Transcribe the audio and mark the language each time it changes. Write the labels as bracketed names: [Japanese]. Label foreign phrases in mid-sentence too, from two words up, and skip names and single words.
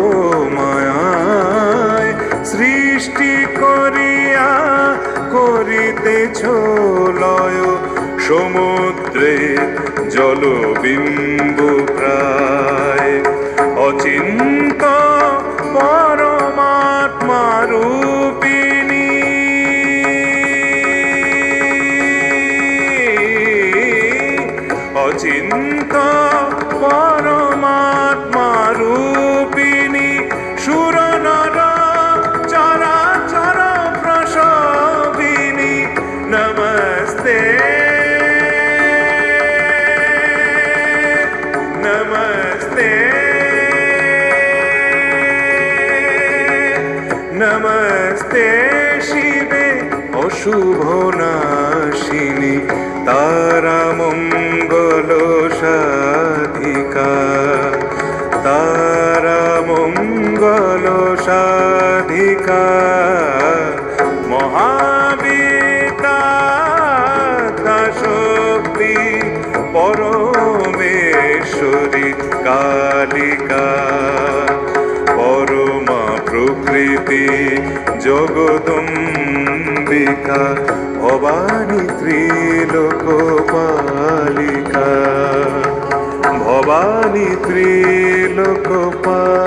[Bangla] মায়ায় সৃষ্টি করিয়া করিতেছ লয় সমুদ্রের জলবিম্বু প্রায় অচিন্ত পরমাত্মা রূপিণী অচিন্ত পরমাত্মা রূপিণী সুর নর চরাচর প্রসবিনী নমস্তে [Sanskrit] नमस्ते नमस्ते शिवे अशुभ नाशिनी तारा मंगल साधिका तारा मंगल साधिका महाविद्या शक्ति [Bangla] পরমেশ্বরী কালিকা পরমা প্রকৃতি জগদম্বিকা ভবানী ত্রিলোকপালিকা ভবানী ত্রিলোকপালিকা